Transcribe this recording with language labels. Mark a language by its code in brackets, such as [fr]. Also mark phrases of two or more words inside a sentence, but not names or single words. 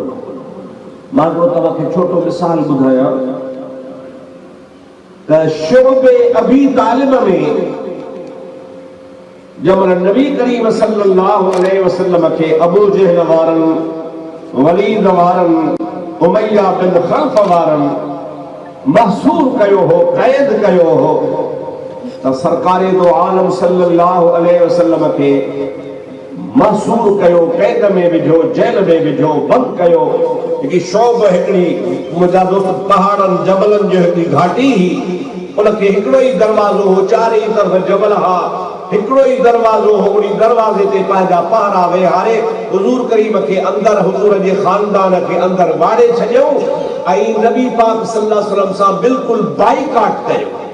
[sd] मां हिकिड़ो तव्हांखे छोटो मिसाल ॿुधायां त शुअबे अबी तालिब में जब नबी करीम [ar] صلى الله عليه وسلم [sd] के अबू जहल वारन, वलीद वारन, उमैया बिन खल्फ वारन महसूर कयो हो, कैद कयो हो, त सरकारे दो आलम [ar] صلى الله عليه وسلم [sd] के महसूर कयो, कैद में विझो, जेल में विझो, बंद कयो। हिकिड़ी शौब हिकिड़ी मुंहिंजा दोस्त पहाड़नि जबलनि जो हिकिड़ी घाटी हुई, उनखे हिकिड़ो ई दरवाज़ो हो, चारी तरफ़ जबल हा, हिकिड़ो ई दरवाज़ो हो। उन दरवाज़े ते पंहिंजा पहरा वेहारे हुज़ूर करीम खे अंदरि, हुज़ूर जे ख़ानदान खे अंदरि वाड़े छॾियऊं ऐं नबी पाक [ar] صلى الله عليه وسلم [sd] सां बिल्कुलु बाइकाट कयो।